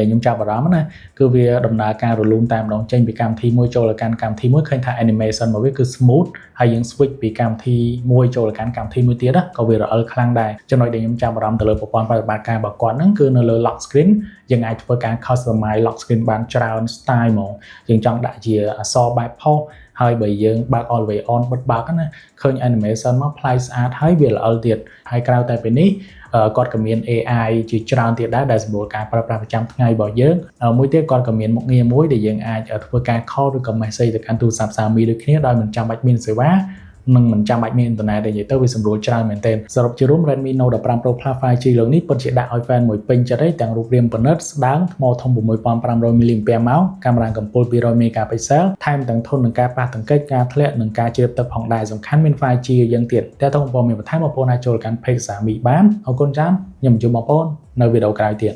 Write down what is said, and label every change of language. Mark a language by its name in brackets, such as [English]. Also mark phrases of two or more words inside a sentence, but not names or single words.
[Khmer] ខ្ញុំចាប់អារម្មណ៍ណាគឺវាដំណើរការរលូនតែម្ដងចេញពីកម្មវិធីមួយចូលទៅកាន់កម្មវិធីមួយឃើញថា animation របស់វាគឺ smooth ហើយយើង switch ពីកម្មវិធីមួយចូលទៅកាន់កម្មវិធីមួយទៀតក៏វារអិលខ្លាំងដែរចំណុចដែលខ្ញុំចាប់អារម្មណ៍ទៅលើប្រព័ន្ធបរិយាកាស របស់គាត់ហ្នឹងគឺនៅលើ [English] lock screen [Khmer] យើងអាចធ្វើការ customize [English] lock screen [Khmer] បានច្រើន style ហ្មងយើងចង់ដាក់ជាអក្សរបែបផុសហើយបើយើងបើក [English] all the way on [Khmer] បិទបើកណាឃើញ animation មកប្លែក ស្អាតហើយវាល្អិលទៀតហើយក្រៅតែពីនេះគាត់ក៏មាន AI ជាច្រើនទៀតដែរដែលសម្រួលការប្រើប្រាស់ប្រចាំថ្ងៃរបស់យើងមួយទៀតគាត់ក៏មានមុខ ងារមួយដែលយើងអាចធ្វើការ call ឬក៏ message ទៅកាន់ទូរស័ព្ទ Xiaomi ដូចគ្នាដោយមិនចាំបាច់មានសេវានឹងមិនចាំបាច់មានអ៊ីនធឺណិតទេនិយាយទៅវាសម្រួលច្រើនមែនទែនសរុបជារួម Redmi Note 15 Pro Plus 5G លើកនេះពិតជាដាក់ឲ្យ fan មួយពេញចិត្តទេទាំងរូបរាងប្រណិតស្ដើងថ្មធំ 6500 mAh កាមេរ៉ាកំពូល 200 megapixel ថែមទាំងធន់នឹងការប៉ះទង្គិចការធ្លាក់និងការជ្រាបទឹកផងដែរសំខាន់មាន 5G យើងទៀតតែតើបងប្អូនមានបន្ថែមបងប្អូនអាចចូលកាន់ page Xiaomi បានអរគុណច្រើនខ្ញុំជួបបងប្អូននៅវីដេអូក្រោយទៀត